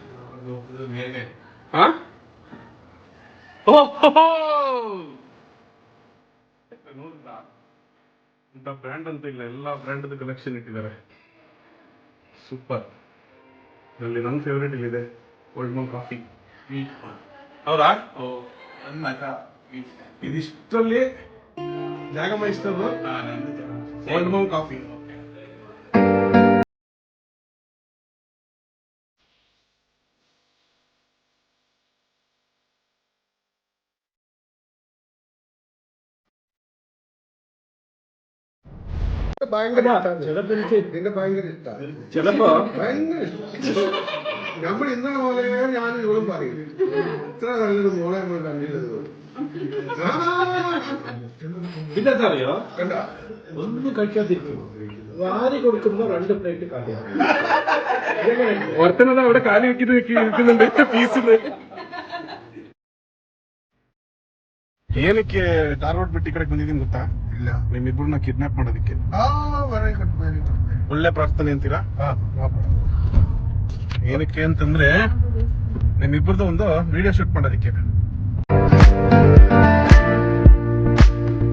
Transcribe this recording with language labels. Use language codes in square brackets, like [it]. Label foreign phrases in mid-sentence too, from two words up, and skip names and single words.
[kn] ಇಂಥ ಬ್ರ್ಯಾಂಡ್ ಅಂತ ಇಲ್ಲ, ಎಲ್ಲ ಬ್ರ್ಯಾಂಡ್ ಕಲೆಕ್ಷನ್ ಇಟ್ಟಿದ್ದಾರೆ. ಸೂಪರ್. ಇದರಲ್ಲಿ ನನ್ನ ಫೇವ್ರೇಟ್ ಇಲ್ಲಿದೆ, ಓಲ್ಡ್ ಮೌಂಟ್ ಕಾಫಿ. ಹೌದಾ? ಇದಿಷ್ಟರಲ್ಲಿ ಜಾಗಮ್ಮ ಇಷ್ಟದು ಓಲ್ಡ್ ಮೌಂಟ್ ಕಾಫಿ. [ml] ഭയങ്കര നിന്റെ ഭയങ്കര ഇഷ്ടമാണ്. ചിലപ്പോ ഭയങ്കര ഇഷ്ടം. നമ്മൾ ഇന്നലെ മുതലേ ഞാൻ ഇവളും പറയും, ഇത്ര നല്ലൊരു മോളെ നമ്മൾ കണ്ടില്ലത്. പിന്നെ അറിയോ, കണ്ട ഒന്നും കഴിക്കാതിരിക്കും, വാരി കൊടുക്കുമ്പോ 2 പ്ലേറ്റ് കാലിയാണ്. ഒരുത്തനത് അവിടെ കാലി വെക്കുന്നുണ്ട് ಪೀಸಿದೆ. [kn] ಏನಕ್ಕೆ ಧಾರವಾಡ ಬಿಟ್ಟು ಈ ಕಡೆ ಬಂದಿದ್ದೀನಿ ಗೊತ್ತಾ? ಇಲ್ಲ, ನಿಮ್ಮಿಬ್ಬರನ್ನ ಕಿಡ್ನಾಪ್ ಮಾಡೋದಕ್ಕೆ. [en] very good, very good. [kn] ಒಳ್ಳೆ ಪ್ರಾರ್ಥನೆ ಅಂತೀರಾ? ಏನಕ್ಕೆ ಅಂತಂದ್ರೆ ನಿಮ್ಮಿಬ್ಬರದ್ದು ಒಂದು ವಿಡಿಯೋ ಶೂಟ್ ಮಾಡೋದಕ್ಕೆ.